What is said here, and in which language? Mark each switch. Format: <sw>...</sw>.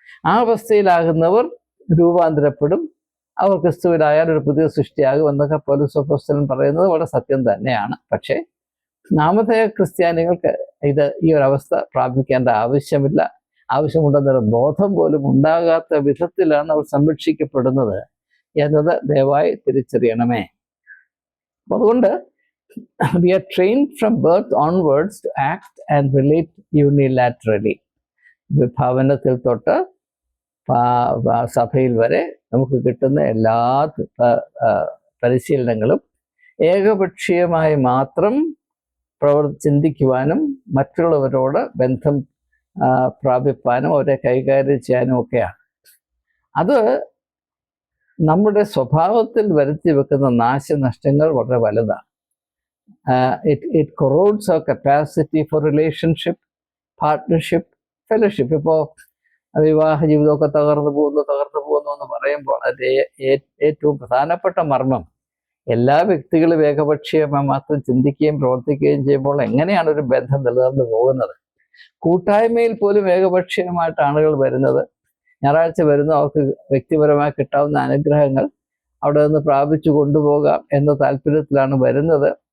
<ml>ആ അവസ്ഥയിലാകുന്നവർ രൂപാന്തരപ്പെടും, അവർ ക്രിസ്തുവിലായാൽ ഒരു പുതിയ സൃഷ്ടിയാകും എന്നൊക്കെ പൗലോസ് അപ്പോസ്തലൻ പറയുന്നത് വളരെ സത്യം തന്നെയാണ്. പക്ഷേ നാമധേയ ക്രിസ്ത്യാനികൾക്ക് ഈ ഒരു അവസ്ഥ പ്രാപിക്കേണ്ട ആവശ്യമില്ല. ആവശ്യമുണ്ടെന്നൊരു ബോധം പോലും ഉണ്ടാകാത്ത വിധത്തിലാണ് അവർ സംരക്ഷിക്കപ്പെടുന്നത് എന്നത് ദയവായി തിരിച്ചറിയണമേ. അപ്പോൾ അതുകൊണ്ട്</ml> <en>we are trained from birth onwards to act and relate unilaterally.</en> <ml>ഭവനത്തിൽ തൊട്ട് സഭയിൽ വരെ നമുക്ക് കിട്ടുന്ന എല്ലാ പരിശീലനങ്ങളും ഏകപക്ഷീയമായി മാത്രം ചിന്തിക്കുവാനും മറ്റുള്ളവരോട് ബന്ധം പ്രാപിപ്പാനും അവരെ കൈകാര്യം ചെയ്യാനും ഒക്കെയാണ്. അത് നമ്മുടെ സ്വഭാവത്തിൽ വരുത്തി വെക്കുന്ന നാശനഷ്ടങ്ങൾ വളരെ വലുതാണ്.</ml> <en>It corrodes our capacity for relationship, partnership, fellowship.</en> <ml>ഇപ്പോൾ വിവാഹ ജീവിതമൊക്കെ തകർന്നു പോകുന്നു എന്ന് പറയുമ്പോൾ അതിൻ്റെ ഏറ്റവും പ്രധാനപ്പെട്ട മർമ്മം എല്ലാ വ്യക്തികളും ഏകപക്ഷീയമായി മാത്രം ചിന്തിക്കുകയും പ്രവർത്തിക്കുകയും ചെയ്യുമ്പോൾ എങ്ങനെയാണ് ഒരു ബന്ധം നിലനിർന്നു പോകുന്നത്? കൂട്ടായ്മയിൽ പോലും ഏകപക്ഷീയമായിട്ട് ആളുകൾ വരുന്നത്, ഞായറാഴ്ച വരുന്ന അവർക്ക് വ്യക്തിപരമായി കിട്ടാവുന്ന അനുഗ്രഹങ്ങൾ അവിടെ നിന്ന് പ്രാപിച്ചു കൊണ്ടുപോകാം എന്ന താല്പര്യത്തിലാണ് വരുന്നത്.</ml>